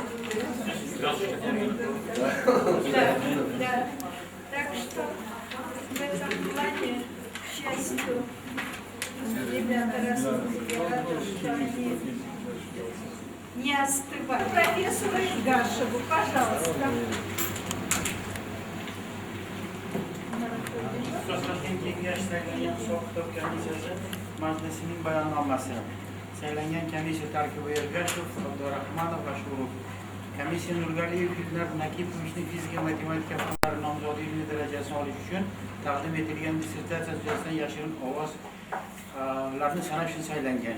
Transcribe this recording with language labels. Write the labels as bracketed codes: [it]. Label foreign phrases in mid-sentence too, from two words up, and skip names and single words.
[ru] Да. Так что в этом плане, к счастью, ребята рассказывали, что они не остывают. Профессору Игашеву, пожалуйста. [uz] Asoslangan kengash saylangan hisob-kitob komissiyasi majlisining bayonnomasi. Saylangan komissiya tarkibi Ergashev, Abdurahmonov va Shurov. Komissiya Nurgaliyev Ilnar Nakipovichning fizika matematika fanlari nomzodi ilmiy darajasini olish uchun taqdim etilgan dissertatsiya yuzasidan yashirin ovozlarni sanash uchun saylangan.